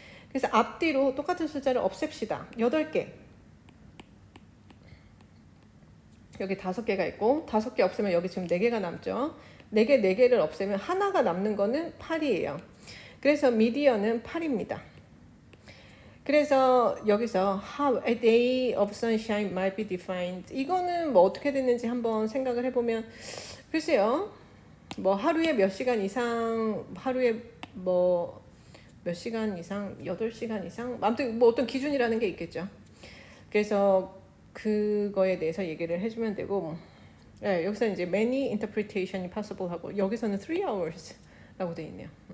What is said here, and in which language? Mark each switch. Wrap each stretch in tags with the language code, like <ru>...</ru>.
<ko>그래서 앞뒤로 똑같은 숫자를 없앱시다. 8개. 여기 5개가 있고 5개 없애면 여기 지금 4개가 남죠. 4개, 4개를 없애면 하나가 남는 거는 8이에요. 그래서 미디언은 8입니다. 그래서 여기서</ko> <en>How a day of sunshine might be defined.</en> <ko>이거는 뭐 어떻게 됐는지 한번 생각을 해보면, 글쎄요. 뭐 하루에 몇 시간 이상, 하루에 뭐 몇 시간 이상, 8시간 이상, 아무튼 뭐 어떤 기준이라는 게 있겠죠. 그래서 그거에 대해서 얘기를 해주면 되고, 네, 여기서 이제</ko> <en>many interpretation이 possible</en> <ko>하고, 여기서는 3 hours라고 되어 있네요.</ko>